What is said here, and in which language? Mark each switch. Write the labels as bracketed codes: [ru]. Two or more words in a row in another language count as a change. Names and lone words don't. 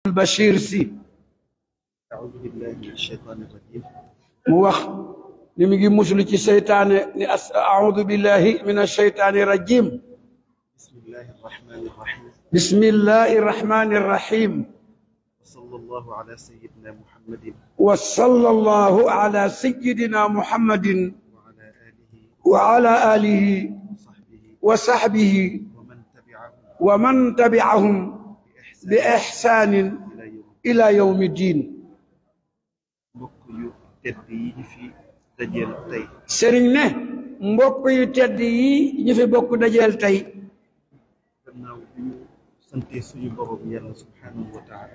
[ar] Bachir Sy أعوذ بالله من الشيطان الرجيم [wo] mu wax ni mi ngi muslu ci seytaane ni [ar] أعوذ بالله من الشيطان الرجيم بسم الله الرحمن الرحيم بسم الله الرحمن الرحيم وصلى الله على سيدنا محمد وصلى الله على سيدنا محمد وعلى آله وصحبه ومن تبعهم بإحسان إلى يوم الدين [wo] mbokk yu tedd yi ñu fi dajeel tey sëriñ ne mbokk yu tedd yi ñu fi bokk dajeel tey gannaaw bi ñu sante suñu borom yàlla [ar] سبحانه وتعالى